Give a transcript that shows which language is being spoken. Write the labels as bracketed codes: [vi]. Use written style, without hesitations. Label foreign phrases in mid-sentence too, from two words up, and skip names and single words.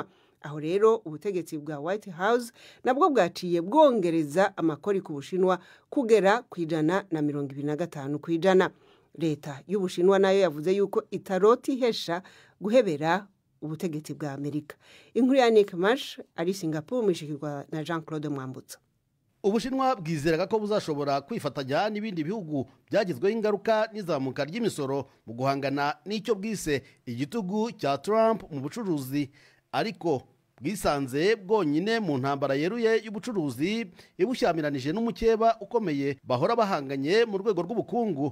[rn] Aho rero ubutegetsi bwa White House nabwo bwaciye bwongereza amakori ku Bushinwa kugera ku 125%. Leta y'Ubushinwa nayo yavuze yuko itaroti hesha guhebera ubutegetsi bwa Amerika. Inkuru ya Nick Marsh ari Singapore mwishikirwa na Jean-Claude Mwambutsa. [rw] Ubushinwa bwizeraga ko buzashobora kwifatanya n'ibindi bihugu byagizweho ingaruka n'izamuka ry'imisoro mu guhangana n'icyo bwise igitugu cya Trump mu bucuruzi, ariko bwisanze bwonyine mu ntambara yeruye y'ubucuruzi ibushyamiranyije n'umukeba ukomeye bahora bahanganye mu rwego rw'ubukungu.